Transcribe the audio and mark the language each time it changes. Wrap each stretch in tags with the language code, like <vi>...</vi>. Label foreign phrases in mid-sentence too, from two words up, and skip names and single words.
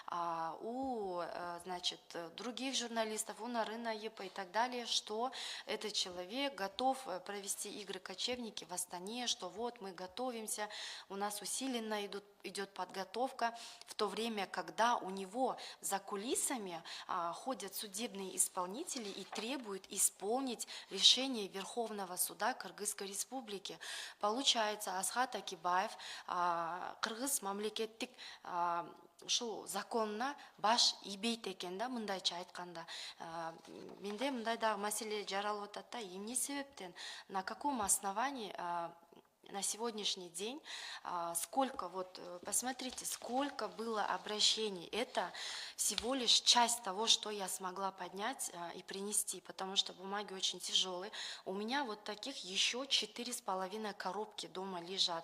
<ru>у, значит, других журналистов, у Нарына Епа и так далее, что этот человек готов провести игры кочевники в Астане, что вот мы готовимся, у нас усиленно идет подготовка, в то время, когда у него за кулисами ходят судебные исполнители и требуют исполнить решение Верховного суда Кыргызской Республики. Получается,</ru> <ky>Асхат Акибаев Кыргыз мамлекеттик ушул законна баш ийбейт экен да, мындайча айтканда. Менде мындай дагы маселе жаралып атат да, эмне себептен,</ky> <ru>на каком основании на сегодняшний день, сколько, вот посмотрите, сколько было обращений. Это всего лишь часть того, что я смогла поднять и принести, потому что бумаги очень тяжелые. У меня вот таких еще 4,5 коробки дома лежат.</ru>